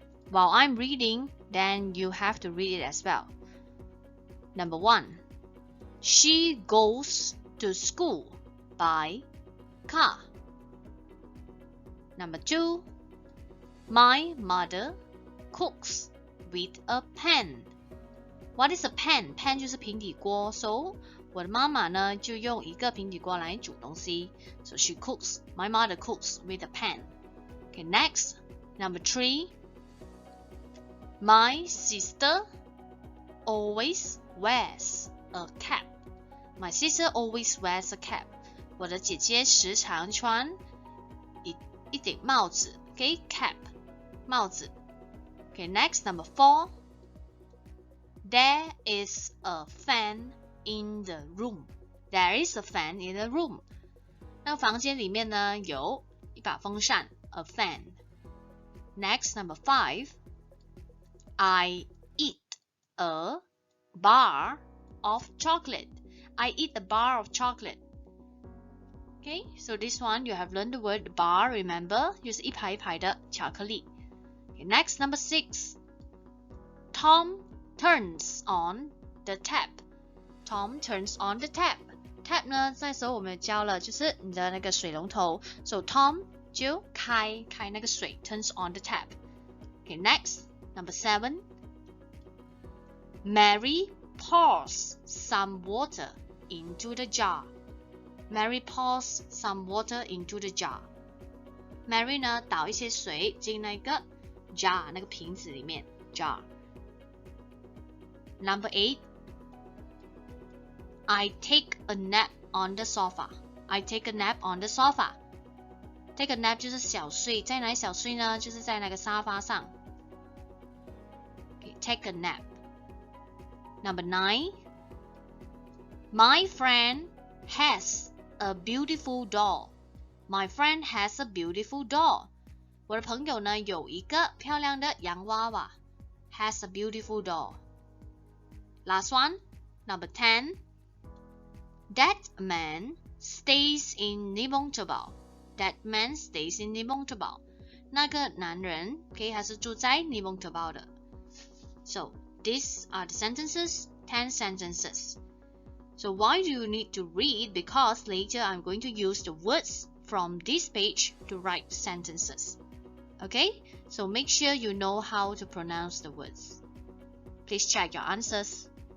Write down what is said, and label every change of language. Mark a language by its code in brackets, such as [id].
[en] While I'm reading, then you have to read it as well. Number 1, she goes to school by car. Number 2, my mother cooks with a pan. What is a pan? [zh] Pan 就是平底锅 So 我的妈妈呢就用一个平底锅来煮东西 [en] So she cooks. My mother cooks with a pan. Okay, next. Number 3. My sister always wears a cap. My sister always wears a cap. [zh] 我的姐姐时常穿一顶帽子 [en] Okay, cap. [zh] 帽子 [en] Okay, next. Number 4. There is a fan in the room. There is a fan in the room. [zh] 那个房间里面呢有一把风扇 [en] A fan. Next, number 5. I eat a bar of chocolate. I eat a bar of chocolate. Okay, so this one you have learned the word bar, remember? [zh] 就是一排一排的巧克力 [en] Okay, next, number 6. Tom turns on the tap. Tom turns on the tap. [zh] Tap 呢，那时候我们教了，就是你的那个水龙头。 So Tom 就开那个水 [en] turns on the tap. Okay, next, number 7. Mary pours some water into the jar. Mary pours some water into the jar. [zh] Mary 呢，倒一些水进那个 jar 那个瓶子里面 jar. [en] Number 8. I take a nap on the sofa. I take a nap on the sofa. Take a nap [zh] 就是小睡，在哪里小睡呢？就是在那个沙发上。 [en] Okay, take a nap. Number 9. My friend has a beautiful doll. My friend has a beautiful doll. [zh] 我的朋友呢有一个漂亮的洋娃娃。 [en] Has a beautiful doll. Last one, number 10. That man stays in Nibongtobao. That man stays in Nibongtobao. [zh] 那个男人 okay, 他是住在 Nibongtobao 的。 [en] So, these are the sentences, 10 sentences. So why do you need to read? Because later I'm going to use the words from this page to write sentences. Okay? So make sure you know how to pronounce the words. Please check your answers.